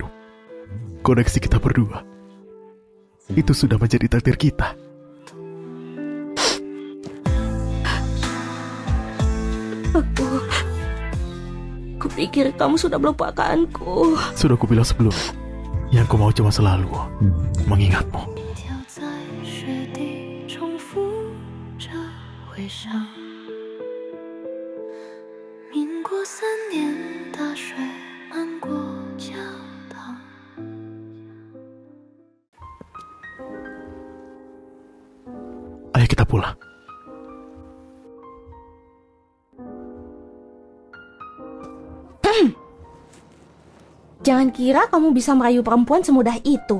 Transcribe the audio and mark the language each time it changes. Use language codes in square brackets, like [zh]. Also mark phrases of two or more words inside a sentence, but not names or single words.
[id] Koneksi kita berdua itu sudah menjadi takdir kita. Aku pikir kamu sudah melupakanku. Sudah kubilang sebelumnya, yang ku mau cuma selalu mengingatmu. [zh] 跳在雪地重复着回响，民国3年大水漫过教堂。 [id] Ayo kita pulang. Jangan kira kamu bisa merayu perempuan semudah itu.